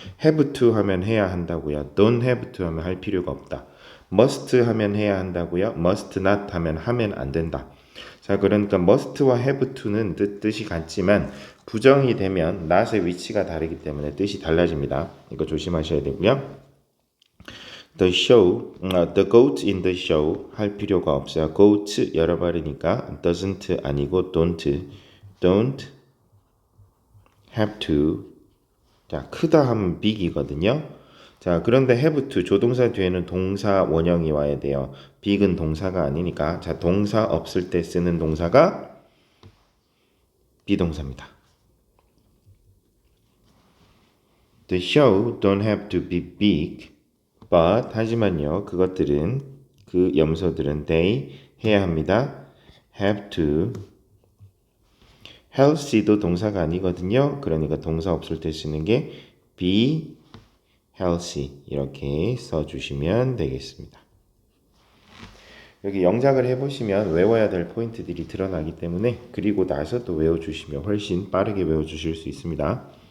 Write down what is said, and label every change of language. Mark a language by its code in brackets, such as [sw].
[ko] have to 하면 해야 한다고요. [en] Don't have to [ko] 하면 할 필요가 없다. must 하면 해야 한다고요. [en] must not [ko] 하면 안 된다. 자, 그러니까 must와 have to는 뜻이 같지만 부정이 되면 not의 위치가 다르기 때문에 뜻이 달라집니다. 이거 조심하셔야 되고요. [en] the goat in the show [ko] 할 필요가 없어요. goat 여러 발이니까 doesn't 아니고 [en] don't have to. [ko] 자, 크다 하면 big이거든요. 자, 그런데 have to 조동사 뒤에는 동사 원형이 와야 돼요. big은 동사가 아니니까. 자, 동사 없을 때 쓰는 동사가 비동사입니다. [en] The show don't have to be big, but [ko] 하지만요, 그것들은 그 염소들은 [en] they [ko] 해야 합니다. [en] have to. [ko] healthy도 동사가 아니거든요. 그러니까 동사 없을 때 쓰는 게 [en] be healthy [ko] 이렇게 써주시면 되겠습니다. 여기 영작을 해보시면 외워야 될 포인트들이 드러나기 때문에 그리고 나서 또 외워주시면 훨씬 빠르게 외워주실 수 있습니다.